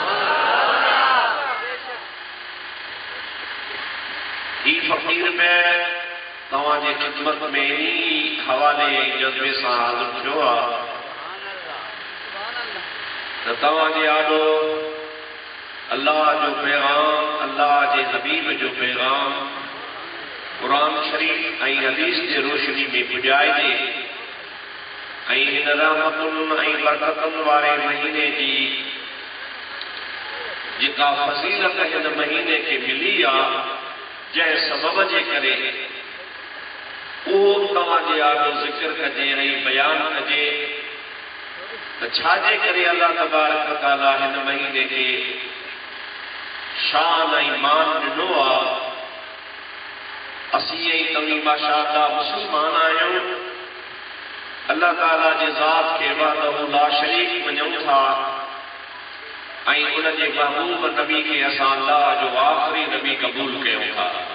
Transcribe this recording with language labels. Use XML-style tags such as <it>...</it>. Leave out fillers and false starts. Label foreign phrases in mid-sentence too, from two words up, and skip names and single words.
<sd>ही फ़क़ीर में तव्हांजे ख़िदमत में ई हवाले जज़्बे सां हाज़िर थियो आहे त तव्हांजे आॾो अल्लाह जो पैगाम अल्लाह जे हबीब जो पैगाम कुरान शरीफ़ ऐं हदीस जे रोशनी में पुॼाइजे ऐं हिन रहमतुनि ऐं बरकतुनि वारे महीने जी जेका फज़ीलत हिन महीने खे मिली आहे जंहिं सबब जे करे उहो तव्हांजे आॾो ज़िक्र कजे ऐं बयान कजे त छाजे करे</sd> <ar>الله تبارك وتعالى</ar> <sd>हिन महीने खे शान ऐं मान ॾिनो आहे असीं ऐं तव्हीं माशाअल्लाह मुस्लमान आहियूं अल्लाह ताला जे ज़ात खे</sd> <ar>وحده لا شريك</ar> <sd>मञूं था ऐं उन जे महबूब नबी खे असां अल्लाह जो आख़िरी नबी क़बूल कयूं था</sd>